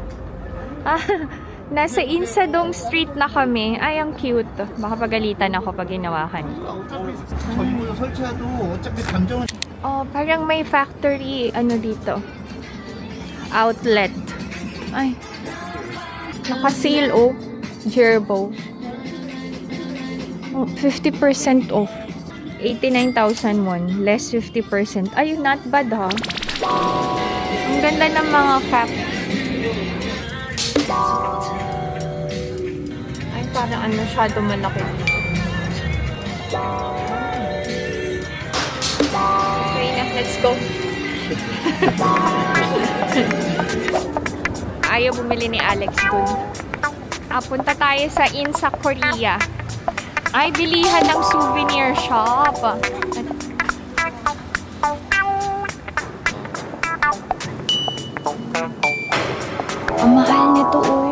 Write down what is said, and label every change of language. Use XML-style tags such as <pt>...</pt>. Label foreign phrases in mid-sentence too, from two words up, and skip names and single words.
<tl>Nasa Insadong Street na kami. Ay, ang cute. Baka pagalitan ako pag ginawakan.</tl> <ko>전구를 설치해도 어차피 감정은</ko> <tl>Oh, parang may factory, ano dito. Outlet. Ay. Naka-sale, oh. Gerbo.</tl> <en>Oh, 50% off. 89,000 won. Less 50%. Ay, not bad,</en> <tl>ha? Ang ganda ng mga cap. Ay, parang ano, masyado malaki dito. Okay na,</tl> <en>let's go.</en> <tl>Ayaw bumili ni Alex dun. Punta tayo sa Insa, Korea. Ay, bilihan ng</tl> <en>souvenir shop.</en> <tl>Ang mahal nito, oh.</tl>